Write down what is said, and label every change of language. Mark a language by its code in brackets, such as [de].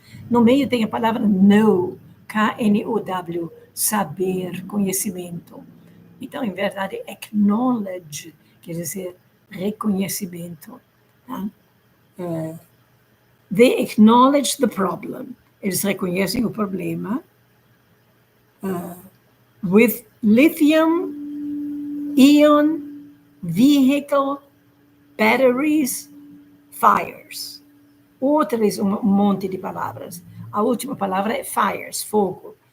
[pt] No meio tem a palavra know, K-N-O-W, saber, conhecimento. Então, em verdade, acknowledge quer dizer reconhecimento. Tá? [en] They acknowledge the problem. [pt] Eles reconhecem o problema. [en] With lithium-ion vehicle batteries fires. [pt] Outra vez um monte de palavras. A última palavra é fires, fogo.